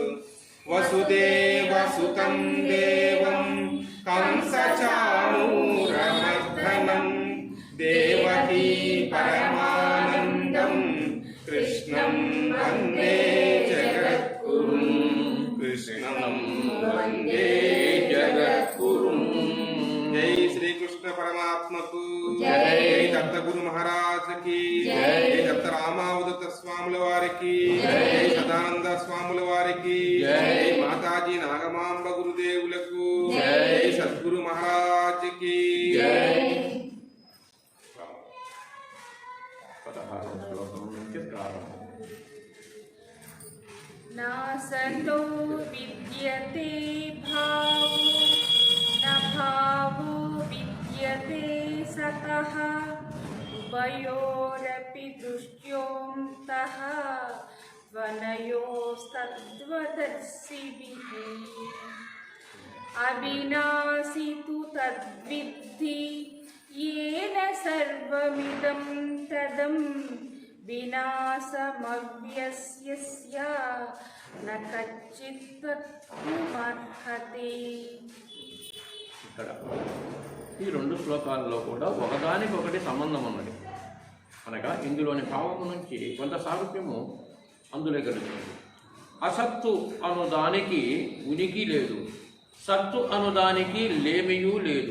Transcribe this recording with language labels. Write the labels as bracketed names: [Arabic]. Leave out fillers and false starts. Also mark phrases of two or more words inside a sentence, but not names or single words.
[Sanskrit] वसुदेवसुतं देवं कंसचाणूरमर्दनं देवकी परमानन्दं कृष्णं वन्दे जगद्गुरुं कृष्णं वन्दे जगद्गुरुं। [Hindi] जय श्री कृष्ण परमात्मा को जय। दत्त गुरु महाराज की जय। दत्त रामावधूत [Telugu] స్వాముల వారికి జై। సదానంద స్వాముల వారికి జై। మాతాజీ నాగమాంబ గురుదేవులకు జై। [Hindi] सद्गुरु महाराज की जय। [Telugu] 16వ శ్లోకం నుంచి ప్రారంభం. [Sanskrit] नासतो विद्यते भावो न भावो विद्यते सतः उभयोरपि दृष्ट्योऽन्तः त्वनयोस्तद्वदर्शिभिः अविनाशि तु तद्विद्धि येन सर्वमिदं तदं विनाशमव्यस्य न कच्चित् वक्तुमर्हति। [Telugu] ఇక్కడ ఈ 2 శ్లోకాల్లో కూడా ఒకదానికొకటి సంబంధం ఉన్నది. అనగా ఇందులోని భావము నుంచి కొంత సారూప్యము అందులో కలుగుతుంది. అసత్తు అను దానికి ఉనికి లేదు, సత్తు అనుదానికి లేమియూ లేదు.